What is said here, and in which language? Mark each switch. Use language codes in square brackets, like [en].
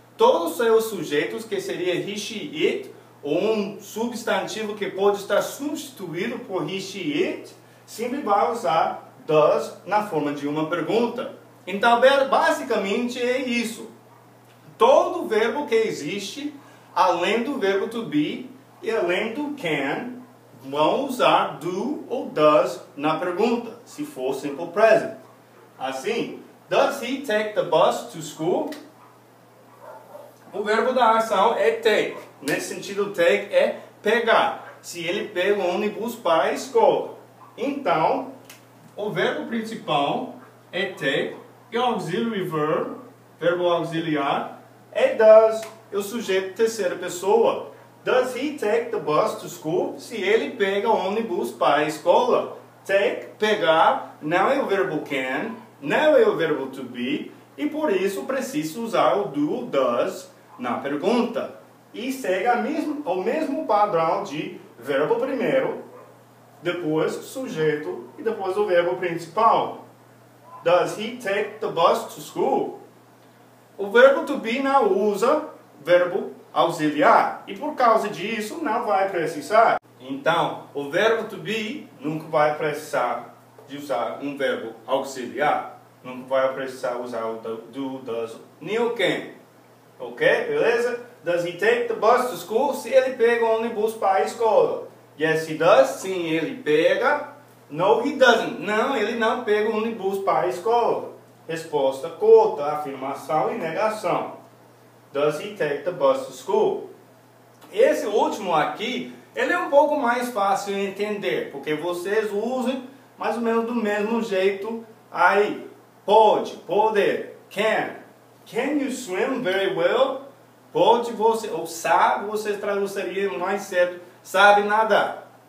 [pt] Todos os seus sujeitos, que seria he, she, it, ou um substantivo que pode estar substituído por he, she, it, sempre vai usar does na forma de uma pergunta. Então, basicamente é isso. Todo verbo que existe, além do verbo to be e além do can, vão usar do ou does na pergunta, se for simple present. Assim, [en] does he take the bus to school? [pt] O verbo da ação é take. Nesse sentido, take é pegar. Se ele pega o ônibus para a escola. Então, o verbo principal é take. E o auxiliary verb, verbo auxiliar, é does. E o sujeito terceira pessoa. [en] Does he take the bus to school? [pt] Se ele pega o ônibus para a escola. Take, pegar, não é o verbo can, não é o verbo to be. E por isso preciso usar o do ou does na pergunta. E segue o mesmo padrão de verbo primeiro, depois sujeito e depois o verbo principal. [en] Does he take the bus to school? [pt] O verbo to be não usa verbo auxiliar. E por causa disso não vai precisar. Então, o verbo to be nunca vai precisar de usar um verbo auxiliar. Nunca vai precisar usar o do, does, nem o can. Ok? Beleza? [en] Does he take the bus to school? [pt] Se ele pega o ônibus para a escola. [en] Yes, he does. [pt] Sim, ele pega. [en] No, he doesn't. [pt] Não, ele não pega o ônibus para a escola. Resposta curta, afirmação e negação. [en] Does he take the bus to school? [pt] Esse último aqui, ele é um pouco mais fácil de entender, porque vocês usam mais ou menos do mesmo jeito aí. Pode, poder, [en] can. Can you swim very well? [pt] Pode você, ou sabe, vocês traduziriam mais certo, sabe nadar.